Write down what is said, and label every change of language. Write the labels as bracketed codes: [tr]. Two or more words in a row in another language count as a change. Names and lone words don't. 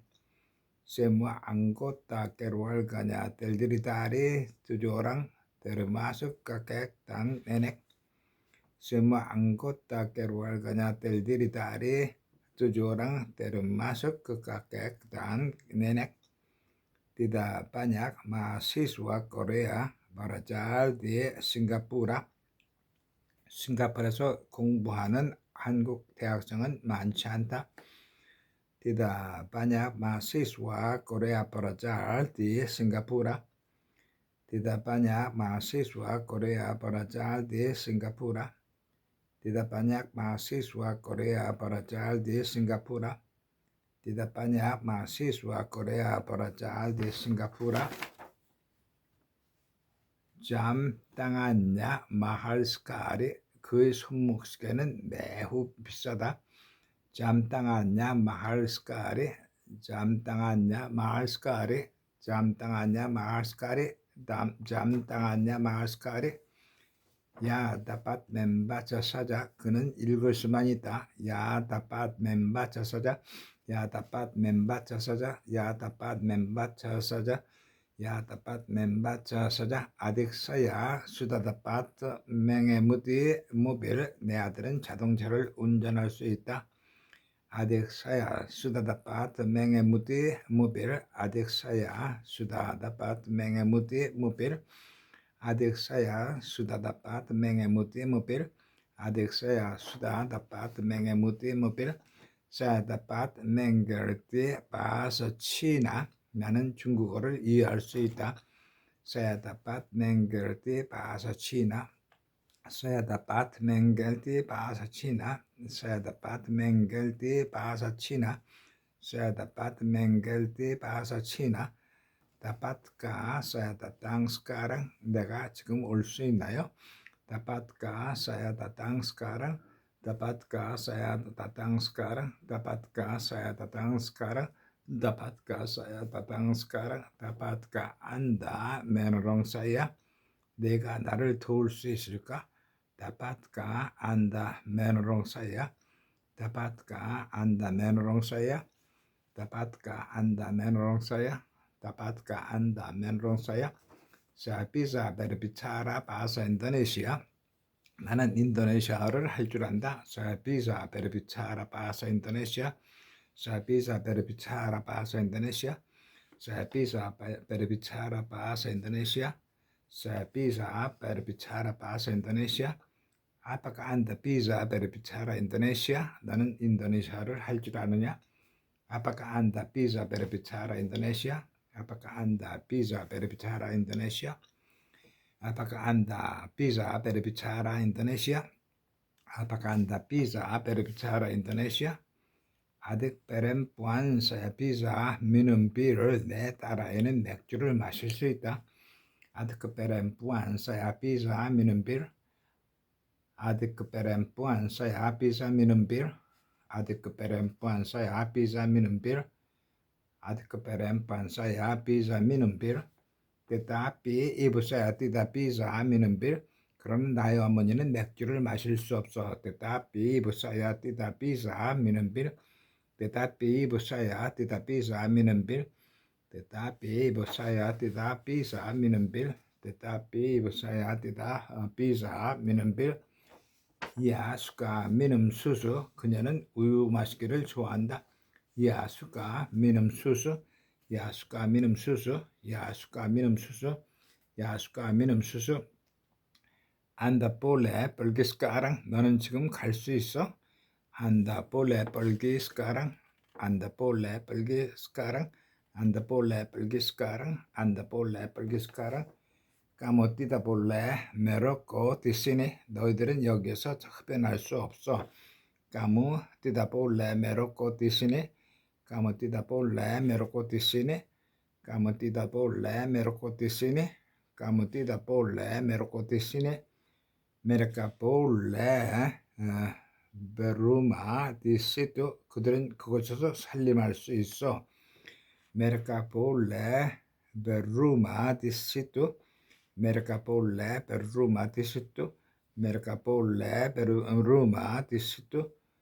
[id] Semua anggota keluarganya terdiri dari 7 orang termasuk kakek dan nenek. Semua anggota keluarganya terdiri dari 7 orang termasuk kakek dan nenek. Tidak banyak mahasiswa Korea belajar di Singapura. [ko] 싱가포르에서 공부하는 한국 대학생은 많지 않다. [id] Tidak banyak mahasiswa Korea belajar di Singapura. Tidak banyak mahasiswa Korea belajar di Singapura. Tidak banyak mahasiswa Korea belajar di Singapura. Tidak banyak mahasiswa Korea belajar di Singapura. jam tangannya mahal sekali. [ko] 그의 손목시계는 매우 비싸다. [id] jam tangannya mahal sekali. jam tangannya mahal sekali. jam tangannya mahal sekali. jam tangannya mahal sekali. 야, dapat membaca saja. [ko] 그는 읽을 수만 있다. 야, [id] dapat membaca saja. 야, dapat membaca saja. 야, dapat membaca saja. 야, dapat membaca saja. adik saya sudah dapat mengemudi mobil. [ko] 내 아들은 자동차를 운전할 수 있다. [id] adik saya sudah dapat mengemudi mobil. adik saya sudah dapat mengemudi mobil. adik saya sudah dapat mengemudi mobil. adik saya sudah dapat mengemudi mobil. saya dapat mengerti bahasa Cina. [ko] 나는 중국어를 이해할 수 있다. [id] saya dapat mengerti bahasa Cina. saya dapat mengerti bahasa Cina. saya dapat mengerti bahasa Cina. saya dapat mengerti bahasa Cina. dapatkah saya datang sekarang? [ko] 내가 지금 올 수 있나요? [id] dapatkah saya datang sekarang? dapatkah saya datang sekarang? dapatkah saya datang sekarang? dapatkah saya datang sekarang? dapatkah Anda menolong saya? [ko] 내가 나를 도울 수 있을까? [id] dapatkah Anda menolong saya? dapatkah Anda menolong saya? dapatkah Anda menolong saya? dapatkah Anda menolong saya? Saya bisa berbicara bahasa Indonesia. [ko] 나는 인도네시아어를 할 줄 안다. [id] Saya bisa berbicara bahasa Indonesia. Saya bisa berbicara bahasa Indonesia. Saya bisa berbicara bahasa Indonesia. Saya bisa berbicara bahasa Indonesia. Apakah Anda bisa berbicara Indonesia? [ko] 나는 인도네시아를 할 줄 아느냐? [id] Apakah Anda bisa berbicara Indonesia? Apakah Anda bisa berbicara Indonesia? Apakah Anda bisa berbicara Indonesia? Apakah Anda bisa berbicara Indonesia? adik perempuan saya bisa minum bir. [ko] 내 딸아이는 맥주를 마실 수 있다. [id] adik perempuan saya bisa minum bir. adik perempuan saya bisa minum bir. adik perempuan saya bisa minum bir. adik perempuan saya bisa minum bir. tetapi ibu saya tidak bisa minum bir [ko] 그럼 나의 어머니는 맥주를 마실 수 없어. [id] tetapi ibu saya tidak bisa minum bir. Tetapi ibu saya tidak bisa minum bir. Tetapi ibu saya tidak bisa minum bir. Tetapi ibu saya tidak bisa minum bir. Ya suka minum susu. [ko] 그녀는 우유 마시기를 좋아한다. [id] Ya suka minum susu. Ya suka minum susu. Ya suka minum susu. Ya suka minum susu. Anda boleh pergi sekarang. [ko] 너는 지금 갈 수 있어? [id] Anda boleh pergi sekarang. Anda boleh pergi sekarang. Anda boleh pergi sekarang. Anda boleh pergi sekarang. Kamu tidak boleh merokok di sini. [ko] 너희들은 여기서 흡연할 수 없어. [id] Kamu tidak boleh merokok di sini. Kamu tidak boleh merokok di sini. Kamu tidak boleh merokok di sini. Kamu tidak boleh merokok di sini. Mereka boleh berumah di situ. [ko] 그들은 그곳에서 살림할 수 있어. [id] Mereka boleh berumah di situ. Mereka boleh berumah di situ. Mereka boleh berumah di situ.